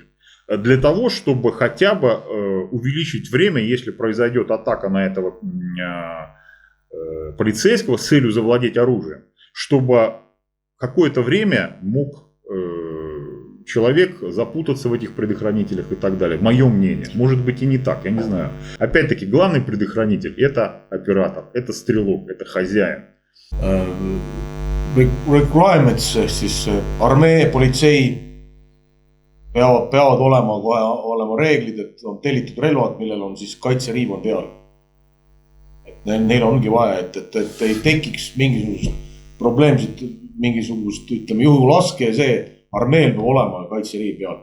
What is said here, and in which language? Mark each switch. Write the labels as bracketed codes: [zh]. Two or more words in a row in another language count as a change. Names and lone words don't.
[ru] Для того, чтобы хотя бы увеличить время, если произойдет атака на этого полицейского с целью завладеть оружием, чтобы какое-то время мог человек запутаться в этих предохранителях и так далее. Мое мнение. Может быть и не так, я не знаю. Опять-таки, главный предохранитель – это оператор, это стрелок, это хозяин. [et] Requirements, siis armee, politsei peavad olema reeglid, et on tellitud relvad, millel on siis kaitseriiv on peal. Neil ongi vaja, et ei tekiks mingisugust probleemset, mingisugust, ütleme, juhulaske ja see, armeel peab olema kaitseriiv peal.